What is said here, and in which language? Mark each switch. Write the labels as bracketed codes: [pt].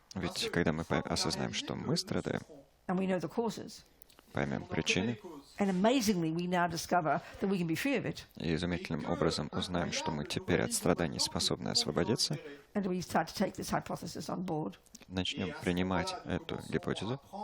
[ru] Ведь когда мы осознаем, что мы страдаем, [en] and we know the causes, [ru] поймем причины, [en] and amazingly we now discover that we can be free of it, [ru] и изумительным образом узнаем, что мы теперь от страданий способны освободиться, [en] and we start to take this hypothesis on board [ru] начнем принимать эту гипотезу